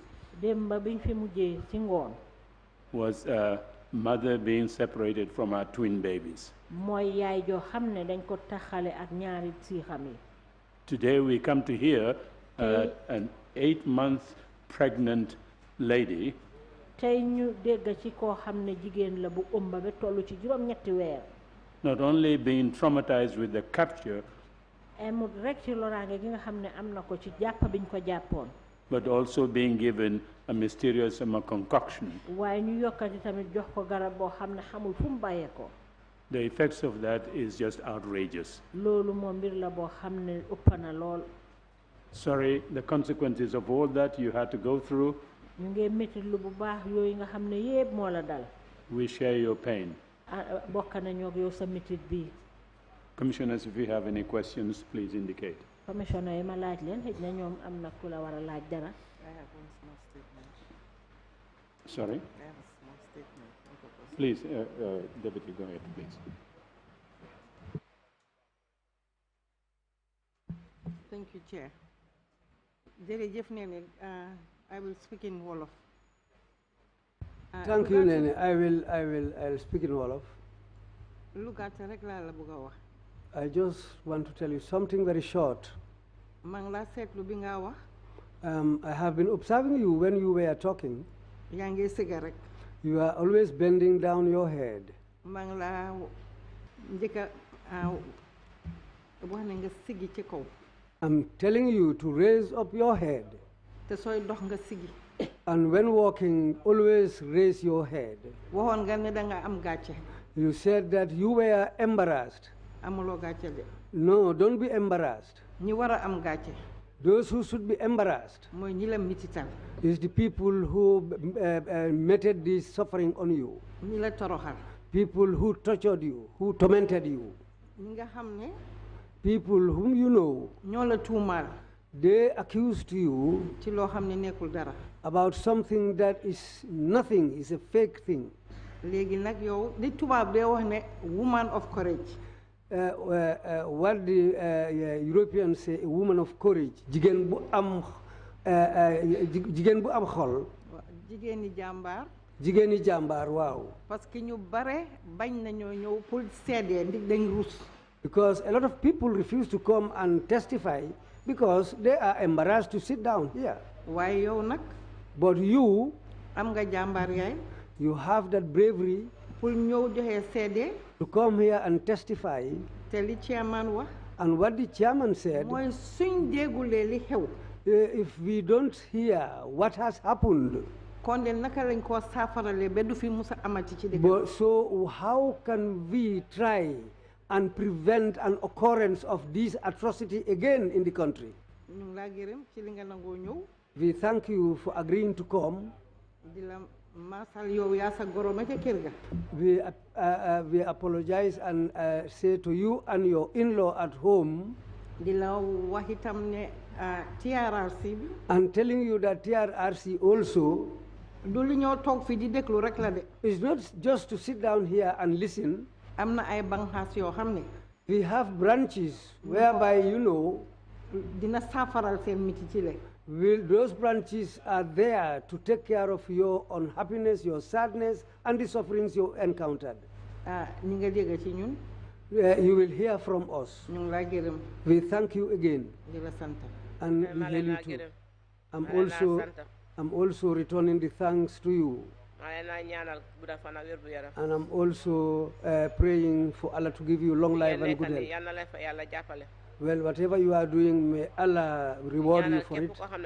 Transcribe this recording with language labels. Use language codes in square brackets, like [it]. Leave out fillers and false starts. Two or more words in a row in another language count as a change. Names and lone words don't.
[wo] démba biñ fi mujjee ci ngoon [en] was a mother being separated from her twin babies. [wo] mooy yaay joo xam ne dañ ko taxale ak ñaari siixam yi. [en] Today we come to hear an 8-month pregnant lady [wo] tey ñu dégg ci koo xam ne jigéen la bu ëmba ba toll ci juróom-ñetti weer. [en] not only being traumatized with the capture, [wo] amul rek ci loraange gi nga xam ne am na ko ci jàpp biñ ko jàppoon. [en] but also being given a mysterious concoction. [wo] waaye ñu yokkati tamit jox ko garab boo xam ne xamul fu mu bàyyee ko. [en] The effects of that is just outrageous. [wo] loolu moom mbir la boo xam ne ëpp na lool. [en] Sorry, the consequences of all that you had to go through. [wo] ñu ngi métti lu bu baax yooyu nga xam ne yépp moo la dal. [en] We share your pain. [wo] bokk nañoo ak yow sa métit bi. [en] Commissioners, if you have any questions, please indicate. [wo] Commissioner yi ma laaj leen xëj na ñoom am na ku la war a laaj dara. [en] I have one small statement. Sorry? I have a small statement. Please, Deputy, go ahead, please. Thank you, Chair. Jërëjëf Neneh, I will speak in Wolof. Thank you, Neneh. I'll speak in Wolof. [wo] Lu gàtt rek laa la bëgg a wax. [en] I just want to tell you something very short. [wo] maa ngi laa seetlu bi nga wax. [en] I have been observing you when you were talking. [wo] yaa ngi sëgg rek. [en] You are always bending down your head. [wo] maa ngi laa njëkk a wax ne nga sigi ci kaw. [en] I'm telling you to raise up your head. [wo] te sooy dox nga sigi. [en] And when walking, always raise your head. [wo] waxoon nga ne danga am gàcce. [en] You said that you were embarrassed. [wo] amuloo gàcce de. [en] No, don't be embarrassed. [wo] ñi war a am gàcce. [en] Those who should be embarrassed [wo] mooy ñi la mitital. [en] is the people who meted this suffering on you. [wo] ñi la toroxal. [en] People who tortured you, who tormented you. [wo] ñi nga xam ne. [en] People whom you know. [wo] ñoo la tuumaal. [en] They accused you [wo] ci loo xam ne nekkul dara. [en] about something that is nothing, is a fake thing. [wo] léegi nag yow li tubaab dee wax ne [en] woman of courage. What the Europeans say, a woman of courage. [wo] Jigéen bu am xol. jigéeni jàmbaar. jigéeni jàmbaar waaw. [fr] parce que [wo] ñu bare bañ nañoo ñëw pour seede ndig dañ rus. [en] Because a lot of people refuse to come and testify because they are embarrassed to sit down here. [wo] waaye yow nag. [en] But you. [wo] am nga jàmbaar yaay. [en] You have that bravery. [wo] pour ñëw joxe seede. [en] To come here and testify. [wo] te li chairman wax. [en] And what the chairman said. [wo] mooy suñ déggulee li xew. [en] If we don't hear what has happened. [wo] kon de naka lañ koo saafarale ba du fi musa amati ci dëkk. [en] But so how can we try and prevent an occurrence of this atrocity again in the country? [wo] ñu ngi laa gërëm ci li nga nangoo ñëw. [en] We thank you for agreeing to come. [wo] di la masal yow yaa sa goro ma ca kër ga. [en] We apologize and say to you and your in-law at home. [wo] di la wax itam ne TRRC bi. [en] And telling you that TRRC also. [wo] du li ñoo toog fi di déglu rek la de. [en] It's not just to sit down here and listen. [wo] am na ay banxaas yoo xam ne. [en] We have branches whereby you know. [wo] dina saafaral seen miti ci le. [en] Those branches are there to take care of your unhappiness, your sadness, and the sufferings you encountered. [wo] ñi nga dégg ci ñun. [en] You will hear from us. [wo] ñu ngi laa gërëm. [en] We thank you again. [wo] di la sant. [en] And we hail you too. I'm also returning the thanks to you. And I'm also praying for Allah to give you long life and good health. Well, whatever you are doing, may Allah reward you for it.